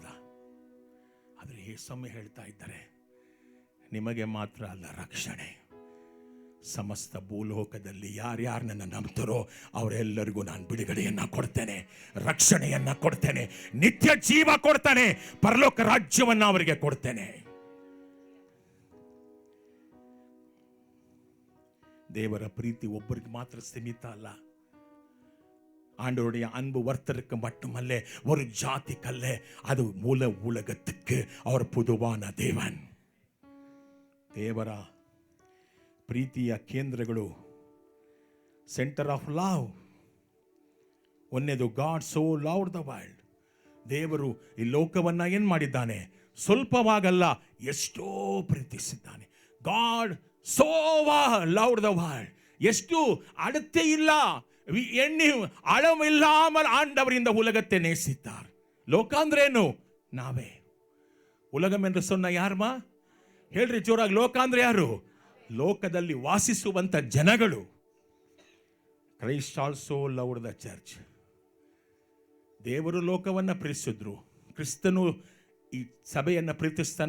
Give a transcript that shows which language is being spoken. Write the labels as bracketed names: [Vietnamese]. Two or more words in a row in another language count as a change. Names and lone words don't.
[Kannada] ಆದರೆ ಯೇಸುಸ್ವಾಮಿ ಹೇಳ್ತಾ ಇದ್ದಾರೆ, ನಿಮಗೆ ಮಾತ್ರ ಅಲ್ಲ ರಕ್ಷಣೆ, ಸಮಸ್ತ ಭೂಲೋಕದಲ್ಲಿ ಯಾರ್ಯಾರು ನನ್ನ ನಂಬ್ತಾರೋ ಅವರೆಲ್ಲರಿಗೂ ನಾನು ಬಿಡುಗಡೆಯನ್ನ ಕೊಡ್ತೇನೆ, ರಕ್ಷಣೆಯನ್ನ ಕೊಡ್ತೇನೆ, ನಿತ್ಯ ಜೀವ ಕೊಡ್ತೇನೆ, ಪರಲೋಕ ರಾಜ್ಯವನ್ನ ಅವರಿಗೆ ಕೊಡ್ತೇನೆ. ದೇವರ ಪ್ರೀತಿ ಒಬ್ಬರಿಗೆ ಮಾತ್ರ ಸೀಮಿತ ಅಲ್ಲ. [Tamil] ஆண்டவருடைய அன்பு ஒருத்தருக்கு மட்டுமல்ல, ஒரு ஜாதிக்கல்ல, அது மூல உலகத்துக்கு அவர் பொதுவான தேவன். [Kannada] ದೇವರ ಪ್ರೀತಿಯ ಕೇಂದ್ರಗಳು, [English] center of love. ಒಂದನೇದು, God so loved the world. [Kannada] ದೇವರು ಈ ಲೋಕವನ್ನ ಏನ್ ಮಾಡಿದ್ದಾನೆ? ಸ್ವಲ್ಪವಾಗಲ್ಲ, ಎಷ್ಟೋ ಪ್ರೀತಿಸಿದ್ದಾನೆ. [English] God so loved the world. [Kannada] ಎಷ್ಟು ಅಳತೆ ಇಲ್ಲ, [Tamil] ಎಣ್ಣೆ அளவில்லாமல் ஆண்டவர் இந்த உலகத்தை நேசித்தார். [Kannada] ಲೋಕ ಅಂದ್ರೆ ಏನು? ನಾವೇ. [Tamil] உலகம் என்று சொன்ன யாரம்மா? [Kannada] ಹೇಳ್ರಿ ಜೋರಾಗಿ. ಲೋಕ ಅಂದ್ರೆ ಯಾರು? ಲೋಕದಲ್ಲಿ ವಾಸಿಸುವಂತ ಜನಗಳು. [English] Christ also loved the church. [Kannada] ದೇವರು ಲೋಕವನ್ನ ಪ್ರೀತಿಸಿದ್ರು, ಕ್ರಿಸ್ತನು ಈ ಸಭೆಯನ್ನ ಪ್ರೀತಿಸ್ತಾನ.